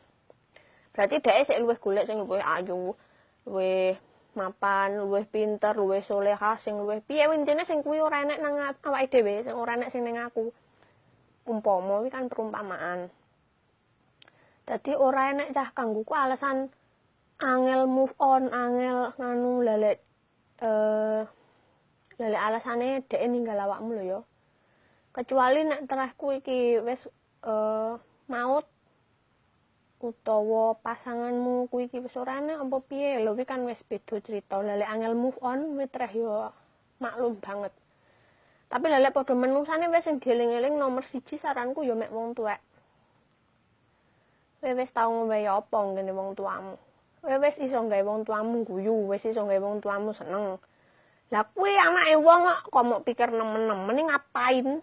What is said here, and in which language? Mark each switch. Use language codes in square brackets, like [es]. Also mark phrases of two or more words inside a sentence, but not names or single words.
[jv] Berarti dhek sik luwih golek sing luwih ayu. Luwih mapan, luwih pinter, luwih solehah, sing luwih piye intine sing kuwi ora enek nang awake dhewe, sing ora enek sing ning aku. umpama kuwi kan perumpamaan. Dadi ora enek cah kanggoku alasan angel [en] move on, [jv] angel nganu lelek alasane dhek ninggal awakmu lho ya. Kecuali nek terahku iki wis maut utawa pasanganmu kuwi iki wis ora enek apa piye lho, kuwi kan wis beda cerita. Lelek angel [en] move on [jv] wis treh ya maklum banget. Tapi lelek padha menungsane wis sing dieling-eling nomor 1 saranku ya mek wong tuwek. Kowe wis tau ngombe apa ngene wong tuamu. Kowe wis iso gawe wong tuamu guyu, wis iso gawe wong tuamu seneng. Lah kuwi anake wong kok mok pikir nemen-nemen ngapain?